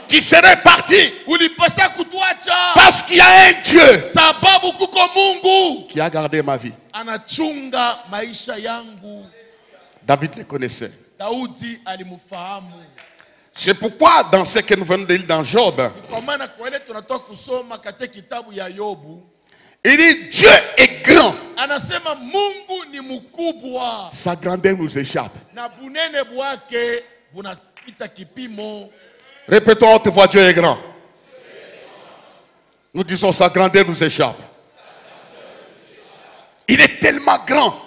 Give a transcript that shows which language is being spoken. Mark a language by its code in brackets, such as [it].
[fr] Tu serais parti [sw] Ulipasha kutuacha [fr] parce qu'il y a un Dieu [sw] sababu kuko Mungu [fr] qui a gardé ma vie. [sw] anachunga maisha yangu. [fr] David le connaissait. [sw] Daudi alimfahamu. [fr] C'est pourquoi dans ce que nous venons de lire dans Job, [sw] Kwa maana kwa ile tunatoka kusoma katika kitabu ya Yobu, [fr] il dit Dieu est grand. [sw] anasema Mungu ni mkubwa [fr] Sa grandeur nous échappe. [sw] na bunene bwake bunapita kipimo. [fr] Répétons à haute voix, Dieu est grand. Nous disons sa grandeur nous échappe. Il est tellement grand.